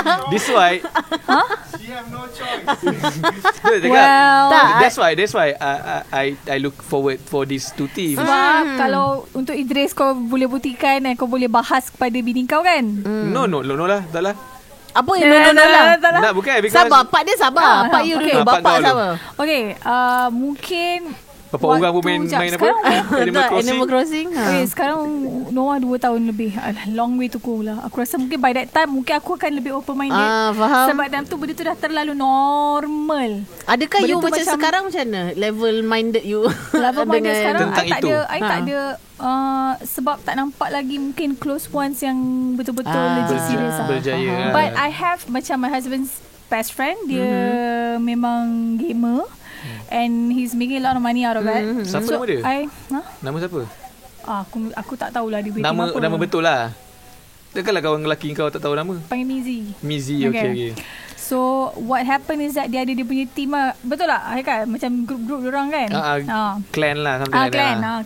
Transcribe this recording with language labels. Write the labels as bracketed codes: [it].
[en] This why she have no choice. That's why I look forward for these 2 teams. [ms] Sebab kalau untuk Idris kau boleh buktikan dan kau boleh bahas kepada bini kau kan. No lah, tak lah. Apa yang no lah? Tak, bukan. Sabar, pak dia sabar. Pak you dulu, bapak sabar. Okay, mungkin Bapa orang pun main apa? [en] Animal Crossing. [ms] Okay, sekarang Noah 2 tahun lebih. [en] Long way to go [ms] lah. Aku rasa mungkin [en] by that time [ms] mungkin aku akan lebih [en] open minded. [ms] Faham. Sebab dalam tu benda tu dah terlalu normal. Adakah benda you macam sekarang macam mana? Level minded you? Level minded sekarang [en] I [ms] tak ada sebab tak nampak lagi mungkin close ones yang betul-betul legit serious lah. Berjaya. [en] But I have macam my husband's best friend, [ms] dia memang gamer. [en] And he's making a lot of money out of that. [ms] Siapa nama dia? Nama siapa? Aku tak tahulah dia bikin apa. Nama betul lah. Takkanlah kawan lelaki kau tak tahu nama? Panggil Mizi. Okay. [en] So what happened is that [ms] dia ada dia punya team lah. Betul lah kan? Macam grup-grup diorang kan? [en] Clan lah, something like that.